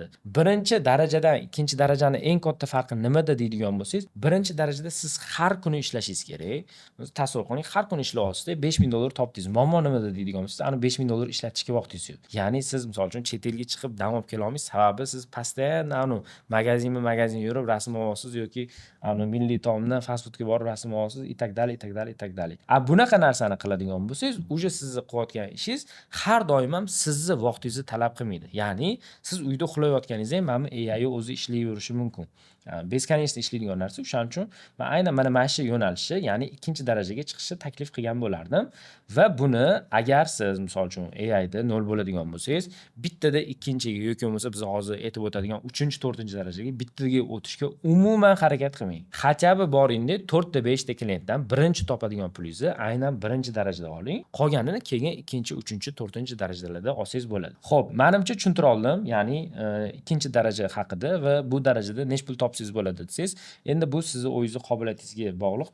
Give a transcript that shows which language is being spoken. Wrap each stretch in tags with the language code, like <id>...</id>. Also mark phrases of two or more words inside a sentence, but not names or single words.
<uz>Birinchi darajadan ikkinchi darajani eng katta farqi nimada deydigan bo'lsangiz, birinchi darajada siz har kuni ishlashingiz kerak. O'zi tasavvur qiling, har kuni ishlayapsiz-da, $5000 topdingiz. Muammo nimada deydigan bo'lsangiz, ana $5000 ishlatishga vaqtingiz yo'q. Ya'ni siz misol uchun chet elga chiqib dam olib kela olmaysiz. Sababi siz постоянно magazin yurib rasm olyapsiz yoki milliy taomdan fast foodga borib rasm olyapsiz</uz> <ru>и так далее, и так далее, и так далее.</ru> <uz>Bunaqa narsani qiladigan bo'lsangiz, уже sizni qilayotgan ishingiz har doim ham sizni vaqtingizni talab qilmaydi. Ya'ni siz uyda uxlayotganingizda ham mana AI o'zi ishlayverishi mumkin. Beskoniечно ishlaydigan narsa. O'shaning uchun men aynan mana shu yo'nalishni, ya'ni ikkinchi darajaga chiqishni taklif qilgan bo'lardim va buni agar siz misol uchun AI da 0 bo'ladigan bo'lsangiz, bittada ikkinchiga yoki bo'lmasa biz hozir aytib o'tadigan 3-4 darajaga bittaga o'tishga umuman harakat qilmang.</uz> <ru>Хотя бы</ru> <uz>boringda 4 ta 5 ta klientdan birinchi topadigan pulingizni aynan birinchi darajada oling. Qolganini keyin 2, 3, 4 darajalarda olsangiz bo'ladi. Xo'p, menimcha tushuntira oldim. Ya'ni ikkinchi daraja haqida va bu darajada nech pul topsangiz bo'ladi desangiz, endi bu sizning o'zingiz qobiliyatingizga bog'liq.</uz>